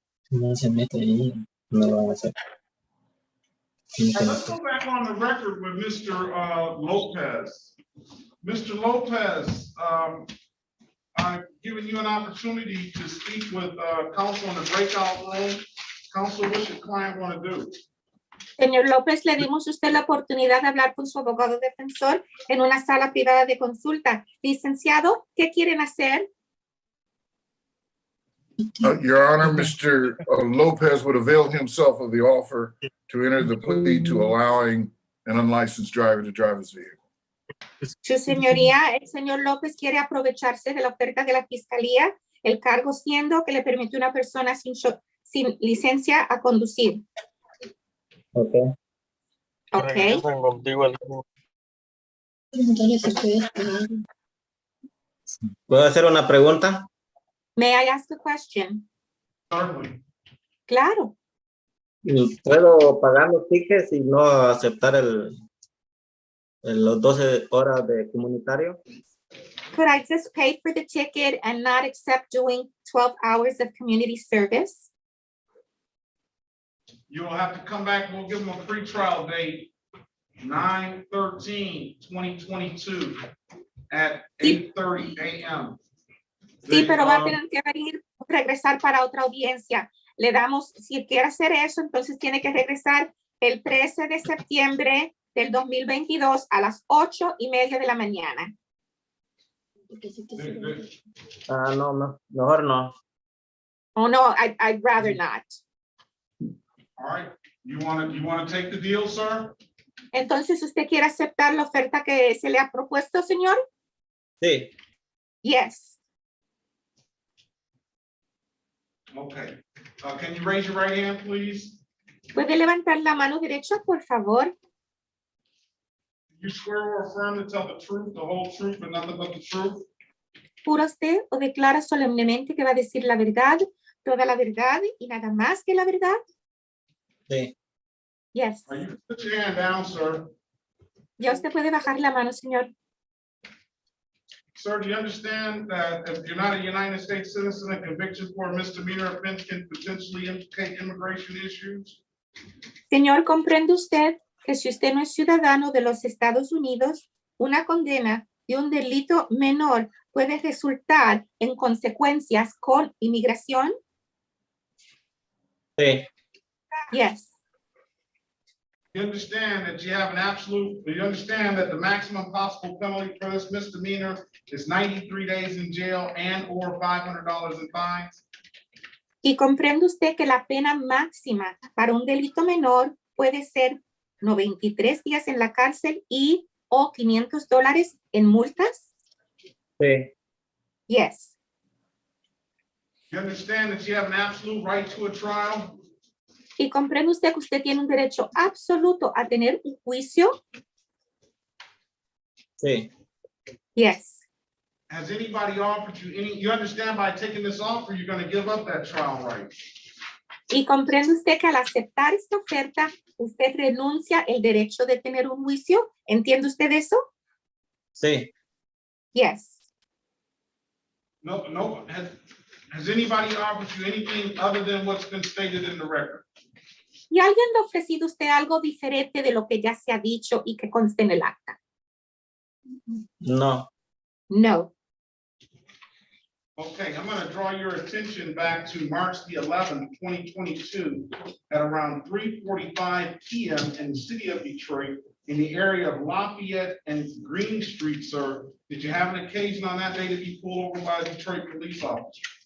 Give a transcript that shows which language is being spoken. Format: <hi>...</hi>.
<es>No se mete ahí, no lo van a hacer.</es> <en>Let's go back on the record with Mr. Lopez. Mr. Lopez, I've given you an opportunity to speak with counsel in the breakout room. Counsel, what's your client want to do?</en> <es>Señor López, le dimos a usted la oportunidad de hablar con su abogado defensor en una sala privada de consulta. Licenciado, ¿qué quieren hacer?</es> <en>Your Honor, Mr. Lopez would avail himself of the offer to enter the plea to allowing an unlicensed driver to drive his vehicle.</en> <es>Su señoría, el señor López quiere aprovecharse de la oferta de la fiscalía, el cargo siendo que le permite a una persona sin licencia a conducir.</es> <en>Okay. Okay.</en> <es>¿Puedo hacer una pregunta?</es> <en>May I ask a question? Certainly.</en> <es>Claro. ¿Puedo pagar los tickets y no aceptar los 12 horas de comunitario?</es> <en>Could I just pay for the ticket and not accept doing 12 hours of community service? You'll have to come back. We'll give them a free trial date, 9/13/2022 at 8:30 a.m.</en> <es>Sí, pero va a tener que venir, regresar para otra audiencia. Le damos, si quiere hacer eso, entonces tiene que regresar el 13 de septiembre del 2022 a las 8:30 de la mañana. No, mejor no.</es> <en>Oh, no, I'd rather not. All right, you want to take the deal, sir?</en> <es>Entonces, ¿usted quiere aceptar la oferta que se le ha propuesto, señor? Sí.</es> <en>Yes. Okay. Can you raise your right hand, please?</en> <es>¿Puede levantar la mano derecha, por favor?</es> <en>You swear or affirm to tell the truth, the whole truth, and nothing but the truth?</en> <es>¿Jura usted o declara solemnemente que va a decir la verdad, toda la verdad y nada más que la verdad? Sí.</es> <en>Yes. You can put your hand down, sir.</en> <es>Ya usted puede bajar la mano, señor.</es> <en>Sir, do you understand that if you're not a United States citizen, a conviction for a misdemeanor offense can potentially implicate immigration issues?</en> <es>Señor, ¿comprende usted que si usted no es ciudadano de los Estados Unidos, una condena de un delito menor puede resultar en consecuencias con inmigración? Sí.</es> <en>Yes. You understand that you have an absolute, you understand that the maximum possible penalty for this misdemeanor is 93 days in jail and or $500 in fines?</en> <es>Y comprende usted que la pena máxima para un delito menor puede ser 93 días en la cárcel y o $500 en multas? Sí.</es> <en>Yes. You understand that you have an absolute right to a trial?</en> <es>Y comprende usted que usted tiene un derecho absoluto a tener un juicio. Sí.</es> <en>Yes. Has anybody offered you any, you understand by taking this offer, you're going to give up that trial right?</en> <es>Y comprende usted que al aceptar esta oferta, usted renuncia el derecho de tener un juicio. ¿Entiende usted eso? Sí.</es> <en>Yes. No, has anybody offered you anything other than what's been stated in the record?</en> <es>¿Y alguien le ha ofrecido a usted algo diferente de lo que ya se ha dicho y que conste en el acta? No.</es> <en>No. Okay, I'm going to draw your attention back to March the 11th, 2022, at around 3:45 p.m. in the city of Detroit, in the area of Lafayette and Green Street, sir. Did you have an occasion on that day to be pulled over by a Detroit police officer?</en>